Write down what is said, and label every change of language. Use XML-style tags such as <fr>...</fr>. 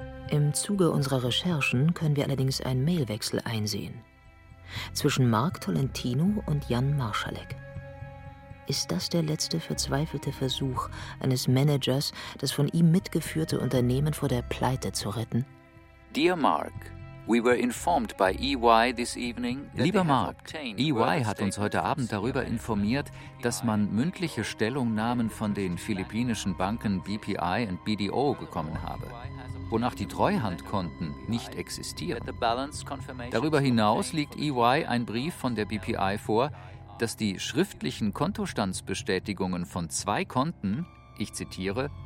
<de>Im Zuge unserer Recherchen können wir allerdings einen Mailwechsel einsehen. Zwischen Mark Tolentino und Jan Marschalek. Ist das der letzte verzweifelte Versuch eines Managers, das von ihm mitgeführte Unternehmen vor der Pleite zu retten?</de> <en>Dear Mark, we were informed by EY this evening.</en> <de>Lieber Mark, EY hat uns heute Abend darüber informiert, dass man mündliche Stellungnahmen von den philippinischen Banken BPI und BDO bekommen habe, wonach die Treuhandkonten nicht existieren. Darüber hinaus liegt EY ein Brief von der BPI vor, dass die schriftlichen Kontostandsbestätigungen von zwei Konten, ich zitiere,</de>